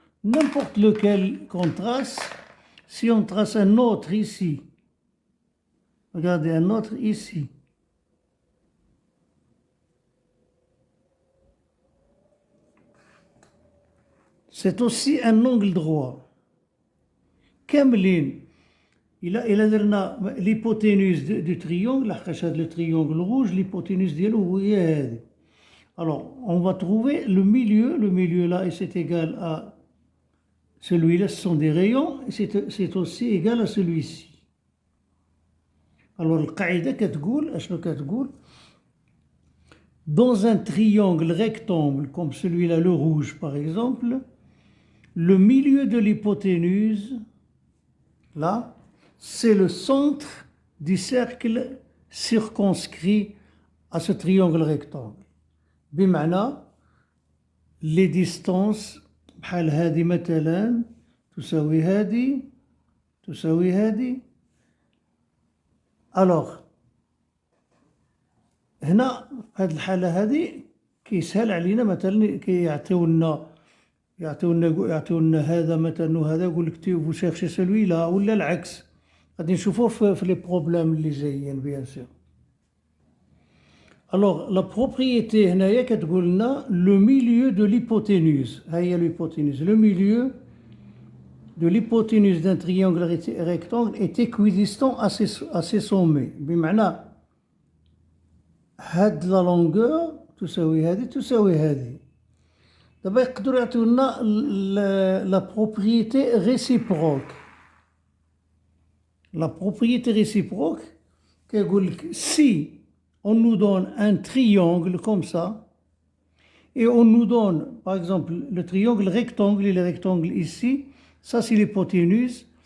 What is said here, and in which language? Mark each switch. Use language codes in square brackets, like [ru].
[fr] N'importe lequel qu'on trace, si on trace un autre ici, regardez un autre ici, c'est aussi un angle droit. [ar] كاملين إلا درنا [fr] l'hypoténuse du triangle, [ar] لحقاش هذا [fr] le triangle rouge, l'hypoténuse [ar] ديالو هي هذه. [fr] Alors, on va trouver le milieu là, c'est égal à celui-là, ce sont des rayons, et c'est aussi égal à celui-ci. [ar] Alors, القاعدة كتقول, أشنو كتقول? [fr] Dans un triangle rectangle, comme celui-là, le rouge par exemple, le milieu de l'hypoténuse, là, c'est le centre du cercle circonscrit à ce triangle rectangle. [ar] بمعنى [fr] les distances [ar] بحال هذه مثلا تساوي هذه. alors هنا هذه الحالة هذه كيسهل علينا مثلا كيعطيونا هذا مثلا وهذا يقول لك [fr] vous cherchez celui-là [ar] ولا العكس. غادي نشوفوه في لي بروبليم اللي جايين بيان سور. [fr] Alors, la propriété, le milieu de l'hypoténuse. Le milieu de l'hypoténuse d'un triangle rectangle est équidistant à ses sommets. [ar] بمعنى هاد [fr] la longueur [ar] تساوي هذه. دابا يقدروا يعطيونا [fr] la propriété réciproque. La propriété réciproque [ar] كيقول لك [fr] si on nous donne un triangle comme ça, et on nous donne, par exemple, le triangle rectangle et le rectangle ici, ça c'est l'hypoténuse.